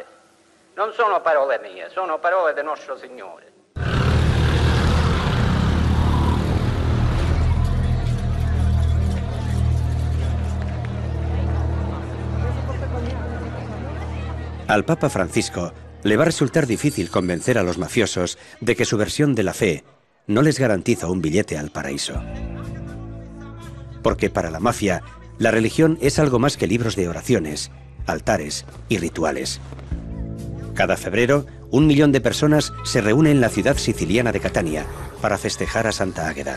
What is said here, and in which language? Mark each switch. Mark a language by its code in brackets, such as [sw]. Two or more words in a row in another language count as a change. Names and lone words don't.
[it] Non sono parole mie, sono parole del nostro Signore. [es] Al Papa Francisco le va a resultar difícil convencer a los mafiosos de que su versión de la fe no les garantiza un billete al paraíso. Porque para la mafia, la religión es algo más que libros de oraciones, altares y rituales. Cada febrero, 1 millón de personas se reúnen en la ciudad siciliana de Catania para festejar a Santa Águeda.